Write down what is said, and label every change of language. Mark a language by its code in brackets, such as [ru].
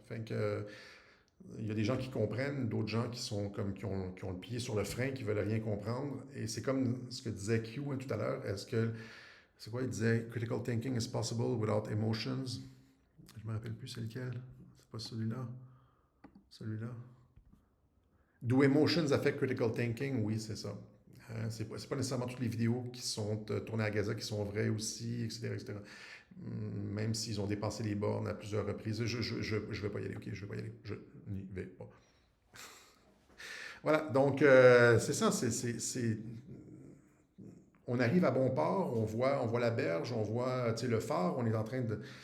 [fr] Fait que, il y a des gens qui comprennent, d'autres gens qui sont comme qui ont le pied sur le frein, qui veulent rien comprendre. Et c'est comme ce que disait Q tout à l'heure. C'est quoi, il disait [en] critical thinking is possible without emotions. [fr] Je me rappelle plus c'est lequel. C'est pas celui-là. Celui-là. [en] Do emotions affect critical thinking? [fr] Oui, c'est ça. C'est pas nécessairement toutes les vidéos qui sont tournées à Gaza qui sont vraies aussi, etc., etc. Même s'ils ont dépassé les bornes à plusieurs reprises. Je vais pas y aller, ok? Je vais pas y aller. Je n'y vais pas. Voilà, donc c'est ça, on arrive à bon port, on voit la berge, on voit le phare, on est en train de...